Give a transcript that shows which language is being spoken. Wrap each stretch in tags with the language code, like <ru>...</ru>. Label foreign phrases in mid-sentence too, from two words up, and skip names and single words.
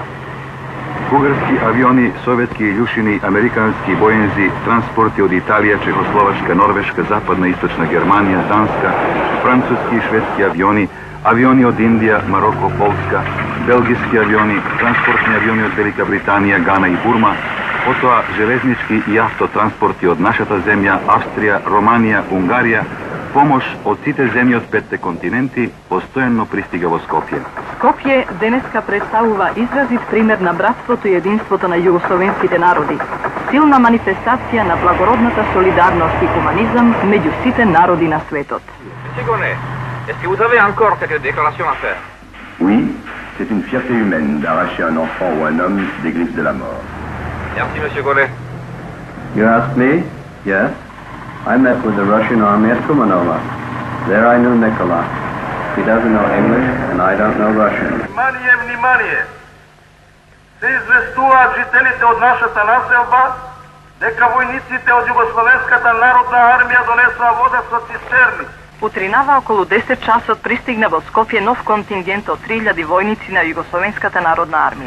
<mk>Бугарски авиони, советски илјушини, американски боензи, транспорти од Италија, Чехословачка, Норвешка, Западна и Источна Германија, Данска, француски и шведски авиони, авиони од Индија, Мароко, Полска, белгиски авиони, транспортни авиони од Велика Британија, Гана и Бурма, потоа железнички и автотранспорти од нашата земја, Австрија, Романија, Унгарија, помош од сите земји од 5 континенти постојано пристига во Скопје. Скопје денеска представува изразит пример на братството и единството на југословенските народи. Силна манифестација на благородната солидарност и хуманизам меѓу сите народи на светот.</mk> <fr>Monsieur, est-ce que vous avez encore quelques déclarations à faire? Oui, c'est une fierté humaine d'arracher un enfant ou un homme des griffes de la mort. Merci, Monsieur Gonnet.</fr> <en>You asked me? Yes. I met with the Russian army at Kumanova. There I knew Nikola. He doesn't know English, and I don't know Russian.</en> <mk>Внимание, внимание! Се известуваат жителите од нашата населба дека војниците од Југословенската народна армија донесоа вода со цистерни. Утринава околу 10 часот пристигна во Скопје нов контингент од 3000 војници на Југословенската народна армија.</mk>